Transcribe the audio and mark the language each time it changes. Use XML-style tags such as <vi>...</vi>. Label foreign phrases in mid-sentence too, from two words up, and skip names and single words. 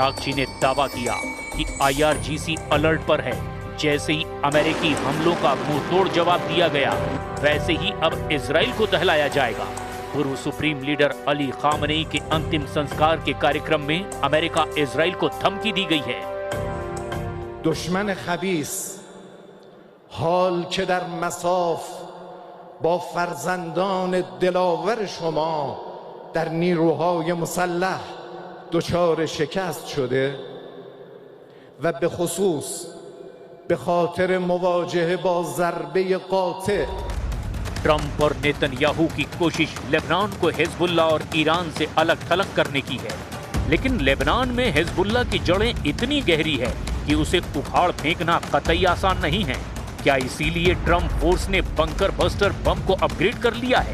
<hi>अरागची ने दावा किया कि IRGC अलर्ट पर है, जैसे ही अमेरिकी हमलों का मुंहतोड़ जवाब दिया गया, वैसे ही अब इजराइल को दहलाया जाएगा। पूर्व सुप्रीम लीडर अली खामनेई के अंतिम संस्कार के कार्यक्रम में अमेरिका इजराइल को धमकी दी गई है।</hi> <fa>دشمن خبیث حال که در مساف با فرزندان دلاور شما در نیروهای مسلح دچار شکست شده و به خصوص به خاطر مواجهه با ضربه قاطع</fa> <hi>ट्रंप और नेतन्याहू की कोशिश लेबनान को हिजबुल्लाह और ईरान से अलग थलग करने की है, लेकिन लेबनान में हिजबुल्लाह की जड़ें इतनी गहरी है कि उसे उखाड़ फेंकना कतई आसान नहीं है। क्या इसीलिए ट्रंप फोर्स ने बंकर बस्टर बम को अपग्रेड कर लिया है?</hi>